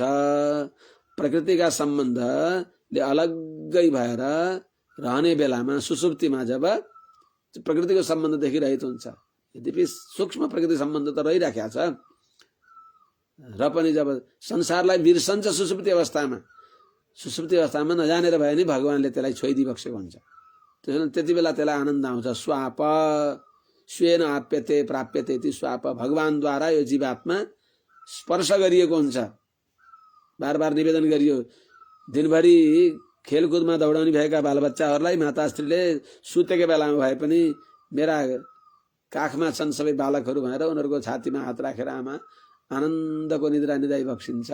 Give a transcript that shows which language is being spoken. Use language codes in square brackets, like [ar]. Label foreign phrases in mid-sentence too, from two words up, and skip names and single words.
[ne] प्रकृतिका सम्बन्धले अलग्गै भएर रहने बेलामा सुसुप्तिमा जब प्रकृतिको सम्बन्ध देखिरहेको हुन्छ, यद्यपि सूक्ष्म प्रकृति सम्बन्ध त रहिराखेको छ र पनि जब संसारलाई बिर्सन्छ सुसुप्ति अवस्थामा नजानेर भए नि भगवानले त्यसलाई छोइदिबक्सेको हुन्छ। त्यसैले त्यति बेला त्यसलाई आनन्द आउँछ। [sa] स्वाप स्वेन आप्यते प्राप्यते इति स्वाप, [ne] भगवानद्वारा यो जीवात्मा स्पर्श गरिएको हुन्छ। बार बार निवेदन गरियो, दिनभरि खेलकुदमा दौडाउने भएका बालबच्चाहरूलाई माताश्रीले सुतेको बेलामा भए पनि मेरा काखमा छन् सबै बालकहरू भनेर उनीहरूको छातीमा हात राखेर आमा आनन्दको निद्रा निदाइ बक्सिन्छ।